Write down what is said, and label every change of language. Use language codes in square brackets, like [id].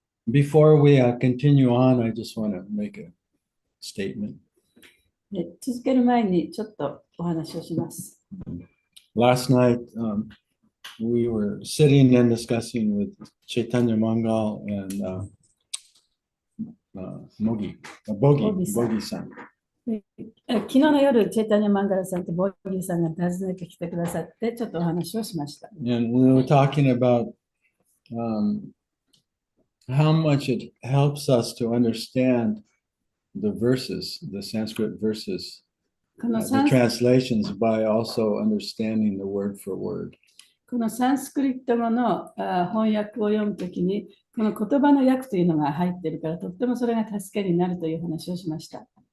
[en] Before we continue on, I just want to make a statement. [ja] で続ける前にちょっとお話をします。 [en] Last night, we were sitting and discussing with Chaitanya Mangal and Bogi san. [ja] 昨日の夜、チェタニャ・マンガラさんとボギーさんが訪ねてきてくださって、ちょっとお話をしました。 [en] And we were talking about how much it helps us to understand the verses, the Sanskrit verses, [ja] この [en] the [ja] サン [en] translations by also understanding the word for word. [ja] このサンスクリット語の翻訳を読むときに、この言葉の訳というのが入っているから、とってもそれが助けになるという話をしました。